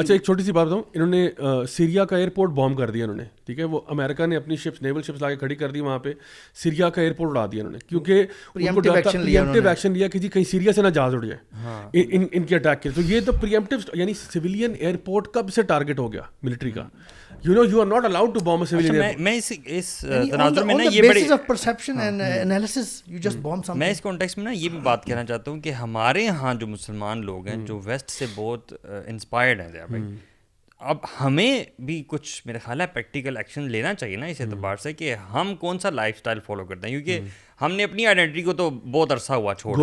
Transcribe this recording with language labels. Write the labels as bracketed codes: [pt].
[ur] اچھا ایک چھوٹی سی بات بتاؤں, انہوں نے سیریا کا ایئرپورٹ بام کر دیا انہوں نے, ٹھیک ہے, وہ امریکہ نے اپنی شپس نیول شپس لا کے کھڑی کر دی وہاں پہ, سیریا کا ایئرپورٹ اڑا دیا انہوں نے, کیونکہ پریمپٹیو ایکشن لیا کہ جی کہیں سیریا سے نہ جہاز اڑ جائے ان کے اٹیک کے. تو یہ تو پریمپٹیو یعنی سویلین ایئرپورٹ کب سے ٹارگیٹ ہو گیا ملٹری کا. [en] You are not allowed to bomb a civilian airport. [ur] میں اس تناظر میں نا یہ بڑی [en] perception and analysis you just bomb something. [ur] میں اس کانٹیکسٹ میں نا یہ بھی بات کہنا چاہتا ہوں کہ ہمارے ہاں جو مسلمان لوگ ہیں جو ویسٹ سے بہت انسپائرڈ ہیں بھائی, اب ہمیں بھی کچھ میرے خیال ہے پریکٹیکل ایکشن لینا چاہیے نا اس اعتبار سے کہ ہم کون سا لائف اسٹائل فالو کرتے ہیں, کیونکہ ہم نے اپنی آئیڈینٹی کو تو بہت عرصہ ہوا چھوڑ دیا.